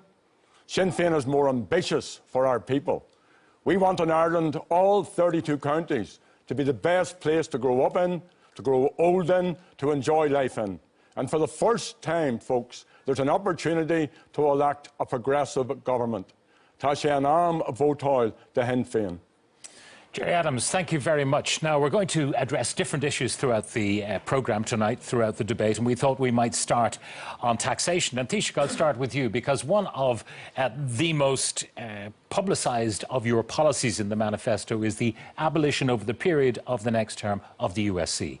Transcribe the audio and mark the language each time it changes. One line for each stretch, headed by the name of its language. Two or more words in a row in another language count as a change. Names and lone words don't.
English: Sinn Féin is more ambitious for our people. We want in Ireland, all 32 counties, to be the best place to grow up in, to grow old in, to enjoy life in. And for the first time, folks, there's an opportunity to elect a progressive government.
Irish: Tá sé an am vótáil de Sinn Féin.
English: Gerry Adams, thank you very much. Now, we're going to address different issues throughout the programme tonight, throughout the debate, and we thought we might start on taxation. And Taoiseach, I'll start with you, because one of the most publicised of your policies in the manifesto is the abolition over the period of the next term of the USC.